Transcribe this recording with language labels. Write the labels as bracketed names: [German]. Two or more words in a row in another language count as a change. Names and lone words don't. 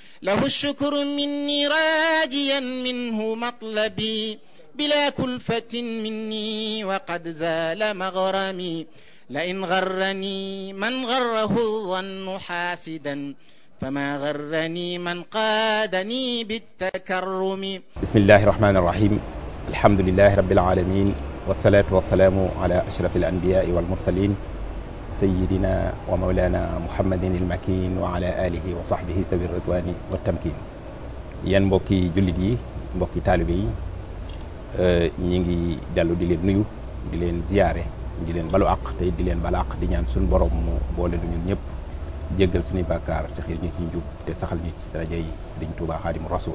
[Arabic] له الشكر مني راجيا منه مطلبي بلا كلفة مني وقد زال مغرمي لئن غرني من غره الظن حاسدا فما غرني من قادني بالتكرم. بسم الله الرحمن الرحيم. الحمد لله رب العالمين والصلاة والسلام على أشرف الأنبياء والمرسلين سيدنا ومولانا محمد المكين وعلى آله وصحبه ذوي الرضوان والتمكين. [Wolof] yéen mbokki jullit yi mbokki taalibe yi ñi ngi dellu di leen nuyu di leen ziyaare di leen balu àq te di leen bala àq di ñaan suñu borom mu boole nu ñun ñëpp jéggal suñuy bàkkaar te xiir ñu ci njub te saxal ñu ci daraja yi Sëriñ Tuubaa Xaadimu Rasuul.